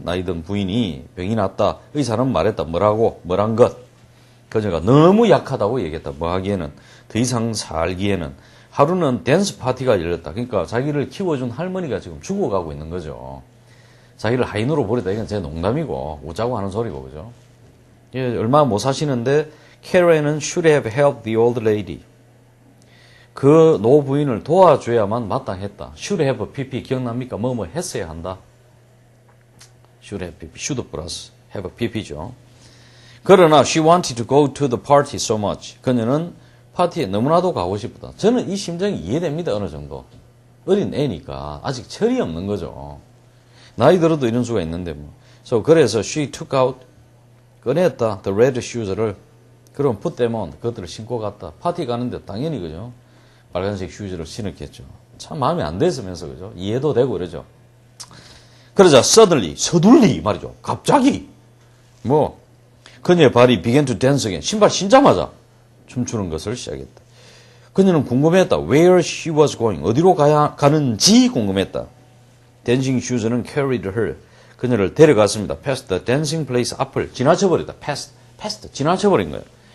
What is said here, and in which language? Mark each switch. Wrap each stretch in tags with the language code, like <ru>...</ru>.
<ko>나이든 부인이 병이 났다. 의사는 말했다. 뭐란 것. 그녀가 너무 약하다고 얘기했다. 뭐 하기에는 더 이상 살기에는 하루는 댄스 파티가 열렸다. 그러니까 자기를 키워준 할머니가 지금 죽어가고 있는 거죠. 자기를 하인으로 버리다. 이건 제 농담이고 웃자고 하는 소리고 그죠. 예, 얼마 못 사시는데 캐런은</ko> <en>should have helped the old lady.</en> <ko>그 노부인을 도와줘야만 마땅했다. should have pp 기억납니까? 뭐뭐 했어야 한다.</ko> <en>should have pp, should 플러스 have pp죠.</en> <ko>그러나</ko> <en>she wanted to go to the party so much.</en> <ko>그녀는 파티에 너무나도 가고 싶다. 저는 이 심정이 이해됩니다. 어느 정도. 어린 애니까 아직 철이 없는 거죠. 나이 들어도 이런 수가 있는데 뭐. 그래서</ko> <en>she took out</en> <ko>꺼냈다.</ko> <en>the red shoes를.</en> <ko>그럼</ko> <en>put them on.</en> <ko>그것들을 신고 갔다. 파티 가는데 당연히 그죠. 빨간색 슈즈를 신었겠죠. 참 마음에 안 됐으면서 그죠. 이해도 되고 그러죠. 그러자</ko> <en>suddenly</en> <ko>서둘리 말이죠. 갑자기 그녀의 발이</ko> <en>began to dance again.</en> <ko>신발 신자마자 춤추는 것을 시작했다. 그녀는 궁금했다.</ko> <en>Where she was going.</en> <ko>어디로 가는지 궁금했다.</ko> <en>dancing shoes는 carried her.</en> <ko>그녀를 데려갔습니다.</ko> <en>past the dancing place</en> <ko>앞을 지나쳐버렸다. past 지나쳐버린 거예요.</ko>